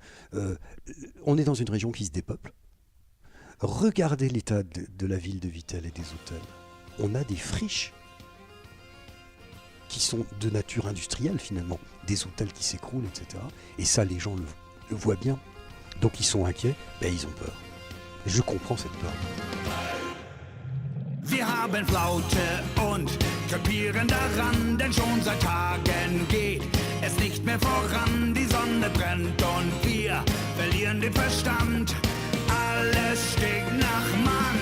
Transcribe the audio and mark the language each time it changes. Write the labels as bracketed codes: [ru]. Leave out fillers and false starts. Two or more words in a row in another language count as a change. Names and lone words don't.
[fr] On est dans une région qui se dépeuple. Regardez l'état de la ville de Vittel et des hôtels. On a des friches. qui sont de nature industrielle finalement, des hôtels qui s'écroulent, etc. Et ça, les gens le voient bien. Donc ils sont inquiets, ils ont peur. Et je comprends cette peur. [de] Wir haben Flaute und krepieren daran, denn schon seit Tagen geht es nicht mehr voran. Die Sonne brennt und wir verlieren den Verstand. Alles stinkt nach Mann.